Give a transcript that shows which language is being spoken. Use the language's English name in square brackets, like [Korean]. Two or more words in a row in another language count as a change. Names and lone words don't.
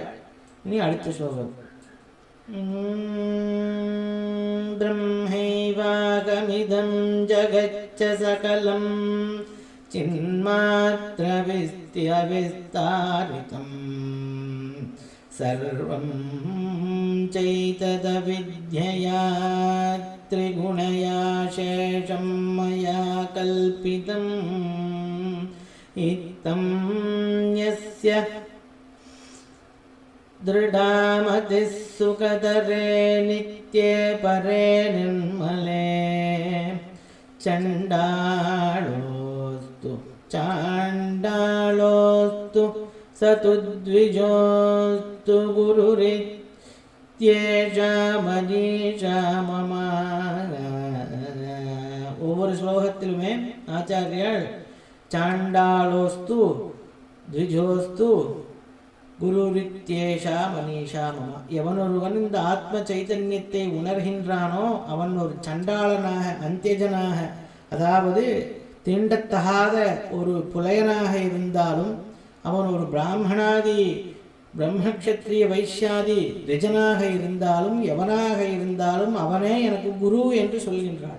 [Tamil] இனி அடுத்த ஸ்லோகம். [Sanskrit] ब्रह्मैवाहमिदं जगच्च सकलं चिन्मात्र विस्तियविस्तारितं सर्वं चैतदविद्यया त्रिगुणया शेषं मया कल्पितम् इत्थं यस्य दृढामतिः सुखदरे नित्ये परे निर्मले चाण्डालोऽस्तु स तु द्विजोऽस्तु गुरुरित्येषा मनीषा मम. [Tamil] ஒவ்வொரு ஸ்லோகத்திலுமே ஆச்சாரியர் [Sanskrit] चाण्डालोऽस्तु द्विजोऽस्तु गुरुरित्येषा मनीषा मम, [Tamil] எவனொருவன் இந்த ஆத்ம சைதன்யத்தை உணர்கின்றானோ அவன் ஒரு சண்டாளனாக, அந்தியஜனாக, அதாவது தீண்டத்தகாத ஒரு புலையனாக இருந்தாலும், அவன் ஒரு பிராமணாதி பிரம்மக்ஷத்ரிய வைஷ்யாதி ரிஜனாக இருந்தாலும், எவனாக இருந்தாலும் அவனே எனக்கு குரு என்று சொல்கின்றான்.